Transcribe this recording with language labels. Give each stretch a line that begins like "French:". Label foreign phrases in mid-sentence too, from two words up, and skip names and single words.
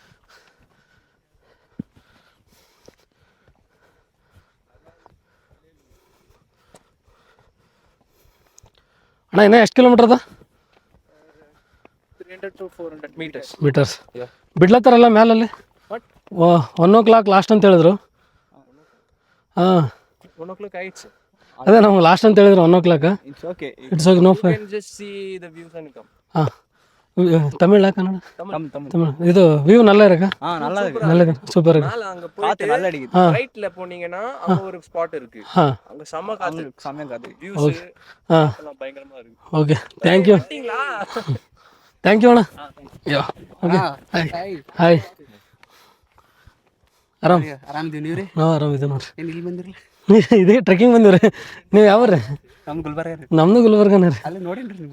Kannada: ಅಣ್ಣ ಇನ್ನೂ ಎಷ್ಟು ಕಿಲೋಮೀಟ್ರ್ ಅದ?
English: 300 to 400
Kannada: ಮೀಟರ್ಸ್. ಬಿಡ್ಲತ್ತಾರಲ್ಲ ಮ್ಯಾಲಲ್ಲಿ 1 o'clock ಲಾಸ್ಟ್ ಅಂತ ಹೇಳಿದ್ರು. ಹಾಂ, 1 o'clock ಆಯ್ತು. ಅದೇ ನಮ್ಗೆ ಲಾಸ್ಟ್ ಅಂತ ಹೇಳಿದ್ರು 1 o'clock.
English: It's okay. It's okay, no fi. You can just see the views and come. ಹಾಂ,
Tamil: தமிழா கன்னடா? Tamil. தமிழ். இது வியூ நல்லா இருக்கா? நல்லா இருக்கு. நல்லா இருக்கு, சூப்பர் இருக்கு. மேல அங்க போயிட்டு நல்லா அடிக்குது. ரைட்ல போனீங்கன்னா அங்க ஒரு ஸ்பாட் இருக்கு. அங்க செம காத்து, செம காத்து. வியூஸ் எல்லாம் பயங்கரமா இருக்கு. ஓகே,
English: Thank you. Thank you ಅಣ್ಣ. Ya, okay. Hi.
Kannada: ಆರಾಮಿದ್ದೀವಿ. ನೀವ್ರಿ? ನಾವು ಆರಾಮಿದ್ದೀವಿ ನೋಡ್ರಿ. ಏನು ಇಲ್ಲಿ ಬಂದಿರಲಿ? ಇದೇ ಟ್ರೆಕ್ಕಿಂಗ್ ಬಂದಿವ್ರಿ. ನೀವು ಯಾವ್ರಿ? ನಮ್ಮ ಗುಲ್ಬರ್ಗ ರೀ. ನಮ್ಮದು ಗುಲ್ಬರ್ಗನೇ ರೀ. ಅಲ್ಲಿ ನೋಡಿನ್ರಿ ನಿಮ್ಗೆ.